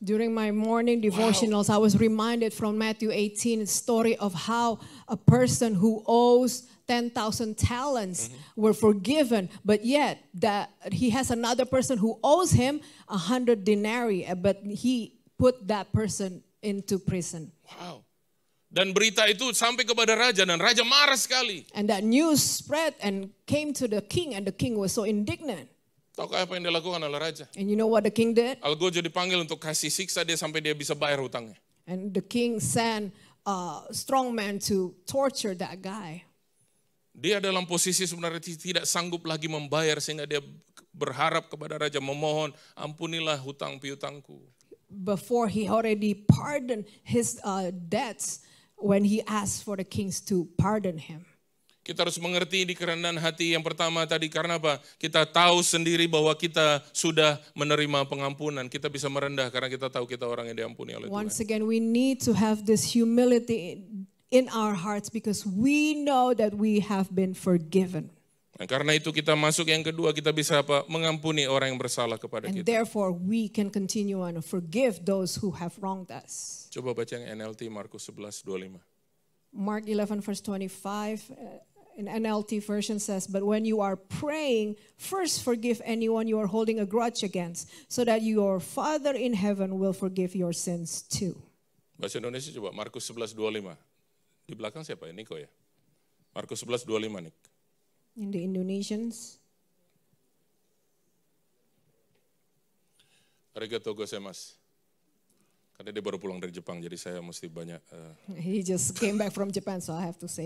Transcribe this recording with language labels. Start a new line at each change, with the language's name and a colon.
English: During my morning devotionals, I was reminded from Matthew 18, a story of how a person who owes 10,000 talents were forgiven, but yet that he has another person who owes him 100 denarii, but he put that person into prison.
Indonesian: Wow. Dan berita itu sampai kepada raja dan raja marah sekali.
English: And that news spread and came to the king, and the king was so indignant.
Indonesian: Tahu apa yang dilakukan oleh raja?
English: And you know what the king did?
Indonesian: Algojo dipanggil untuk kasih siksa dia sampai dia bisa bayar hutangnya.
English: And the king sent a strong man to torture that guy.
Indonesian: Dia dalam posisi sebenarnya tidak sanggup lagi membayar sehingga dia berharap kepada raja, memohon, ampunilah hutang piutangku.
English: Before he already pardoned his debts, when he asked for the kings to pardon him.
Indonesian: Kita harus mengerti di kerendahan hati yang pertama tadi, karena apa? Kita tahu sendiri bahwa kita sudah menerima pengampunan. Kita bisa merendah karena kita tahu kita orang yang diampuni oleh Tuhan.
English: Once again, we need to have this humility in our hearts because we know that we have been forgiven.
Indonesian: Nah, karena itu kita masuk yang kedua, kita bisa apa? Mengampuni orang yang bersalah kepada
English: And therefore, we can continue on to forgive those who have wronged us.
Indonesian: Coba baca yang NLT Markus 11:25.
English: Mark 11 verse 25 in NLT version says, but when you are praying, first forgive anyone you are holding a grudge against, so that your Father in heaven will forgive your sins too.
Indonesian: Bahasa Indonesia coba, Markus 11:25. Di belakang siapa ya? Niko ya? Markus 11:25 Nik.
English: In the Indonesians.
Japanese: Arigatou gozaimasu.
Indonesian: Karena dia baru pulang dari Jepang, jadi saya mesti banyak.
English: He just came back from Japan, so I have to say